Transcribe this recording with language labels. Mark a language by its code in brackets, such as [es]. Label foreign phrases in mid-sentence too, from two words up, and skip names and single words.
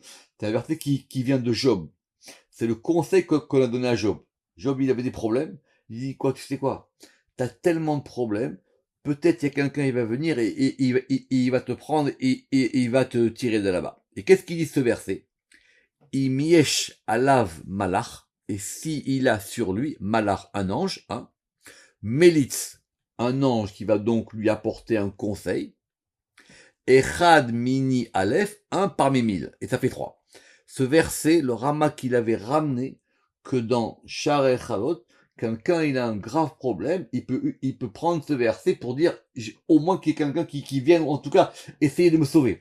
[fr] C'est un verset qui vient de Job. C'est le conseil qu'on a donné à Job. Job, il avait des problèmes. Il dit, quoi, tu sais quoi? T'as tellement de problèmes. Peut-être il y a quelqu'un qui va venir et il va te prendre et il va te tirer de là-bas. Et qu'est-ce qu'il dit ce verset? [he] אם יש עליו מלאך. [fr] Et si il a sur lui, malach, un ange, hein, Melitz, un ange qui va donc lui apporter un conseil, [he] אחד מני אלף, [fr] un parmi 1000, et ça fait 3. Ce verset, le Rama qu'il avait ramené, que dans Shar Echalot, quelqu'un il a un grave problème, il peut prendre ce verset pour dire, au moins qu'il y ait quelqu'un qui vienne, ou en tout cas, essayer de me sauver.